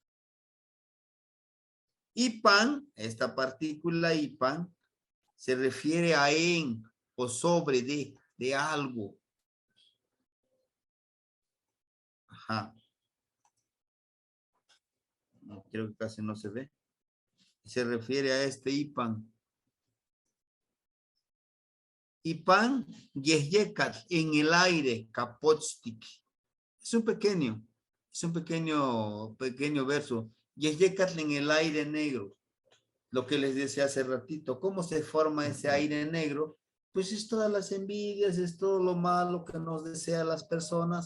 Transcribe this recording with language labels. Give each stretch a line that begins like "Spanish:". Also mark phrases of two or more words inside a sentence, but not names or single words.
Spanish: Ipan, esta partícula ipan, se refiere a en o sobre de algo. Ajá. Creo que casi no se ve. Se refiere a este ipan.
Nahuatl languages: Ipan, yehyekat,
Spanish: en el aire, kapotstik. Es un pequeño verso. Yehyekat en el aire negro. Lo que les decía hace ratito. ¿Cómo se forma ese aire negro? Pues es todas las envidias, es todo lo malo que nos desean las personas.